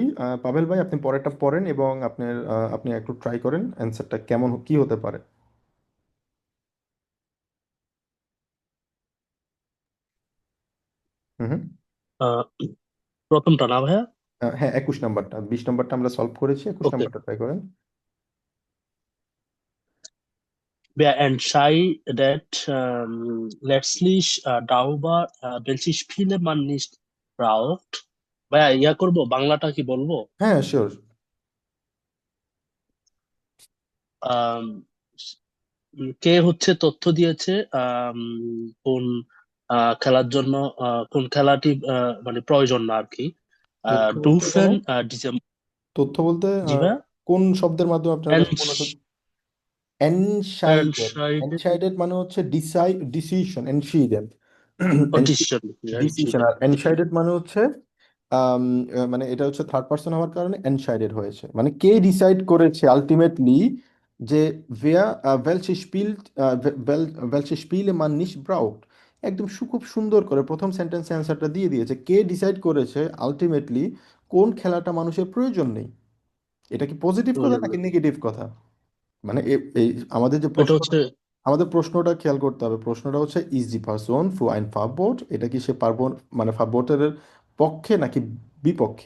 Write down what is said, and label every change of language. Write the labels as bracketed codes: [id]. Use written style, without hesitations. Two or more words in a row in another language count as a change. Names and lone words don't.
[bn] পাভেল ভাই আপনি পরেরটা পড়েন এবং আপনি একটু ট্রাই করেন অ্যান্সারটা কেমন কি হতে পারে। হুম হুম। আহ, প্রথমটা না ভাইয়া? হ্যাঁ 21 নাম্বারটা, 20 নাম্বারটা আমরা সলভ করেছি, একুশ ওকে। নাম্বারটা ট্রাই করেন। [de] Wer entscheidet letztlich darüber, welche Spiele man nicht braucht? [bn] ভাইয়া ইয়া করবো, বাংলাটা কি বলবো? হ্যাঁ শিওর। আম, কে হচ্ছে তথ্য দিয়েছে কোন খেলার জন্য কোন খেলাটি মানে প্রয়োজন না আর কি। তথ্য বলতে মানে ডুফেন ডিসেম্বর। তথ্য বলতে জি ভাইয়া। কোন শব্দের মাধ্যমে আপনার কাছে মনে হচ্ছে এনসাইডেড, [de] Entscheidet [bn] এনসাইডেড মানে হচ্ছে ডিসিশন এনশিডেড, Audition, ডিসিশন, [de] entschieden, [bn] আর [de] entschieden. [bn] এনসাইডেড মানে হচ্ছে মানে এটা হচ্ছে [en] third person [bn] হওয়ার কারণে এনসাইডেড হয়েছে, মানে কে ডিসাইড করেছে আলটিমেটলি যে [de] wer welche spielt welche Spiele man nicht braucht। [bn] একদম খুব সুন্দর করে প্রথম সেন্টেন্সে অ্যান্সারটা দিয়ে দিয়েছে, কে ডিসাইড করেছে আলটিমেটলি কোন খেলাটা মানুষের প্রয়োজন নেই। এটা কি পজিটিভ কথা প্রয়োজন নাকি নেই। নেগেটিভ কথা, মানে এই আমাদের যে এটা প্রশ্নটা, হচ্ছে আমাদের প্রশ্নটা খেয়াল করতে হবে, প্রশ্নটা হচ্ছে [en] is the person [de] für ein Verbot, [bn] এটা কি সে পারবো মানে ফাববোটের পক্ষে নাকি বিপক্ষে।